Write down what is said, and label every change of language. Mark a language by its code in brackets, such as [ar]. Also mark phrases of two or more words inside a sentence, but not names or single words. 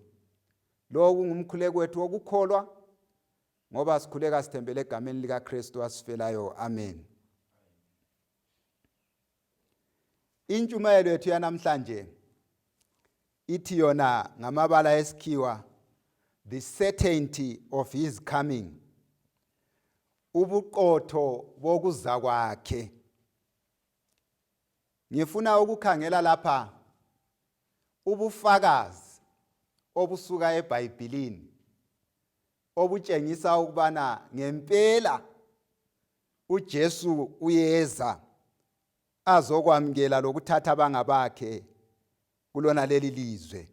[nd] Lokhu ngumkhuleko wethu wokukholwa ngoba sikhuleka sithembele egameni likaKristu asifelayo. Amen. Intshumayelo yethu yanamhlanje ithi yona ngamabala esikhiwa, [en] the certainty of his coming. [nd] Ubuqotho bokuza kwakhe. Ngifuna ukukhangela lapha ubufakazi obusuka eBhayibhelini obutshengisa ukubana ngempela uJesu uyeza azokwamkela lokuthatha abangabakhe kulona leli lizwe.